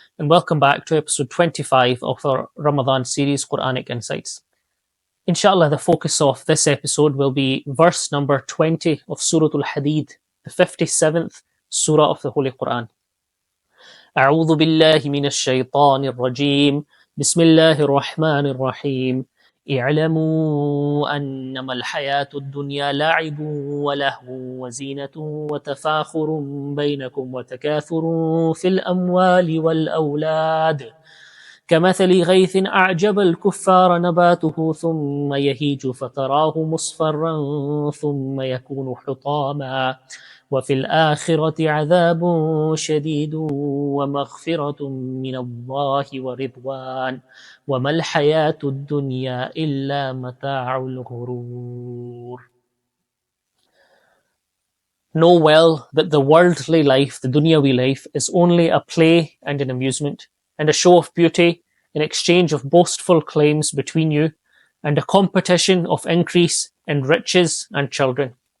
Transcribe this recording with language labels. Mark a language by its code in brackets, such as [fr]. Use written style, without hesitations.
[en] And welcome back to episode 25 of our Ramadan series, Qur'anic Insights. Inshallah, the focus of this episode will be verse number 20 of Surah Al-Hadid, the 57th surah of the Holy Quran. [ar] أعوذ بالله من الشيطان الرجيم بسم الله الرحمن الرحيم اعلموا أنما الحياة الدنيا لعب ولهو وزينة وتفاخر بينكم وتكاثر في الأموال والأولاد كمثل غيث أعجب الكفار نباته ثم يهيج فتراه مصفرا ثم يكون حطاما وفي الآخرة عذاب شديد ومغفرة من الله ورضوان وما الحياة الدنيا إلا متاع الغرور. [en] Know well that the worldly life, the dunyawi life, is only a play and an amusement, and a show of beauty in exchange of boastful claims between you, and a competition of increase in riches and children.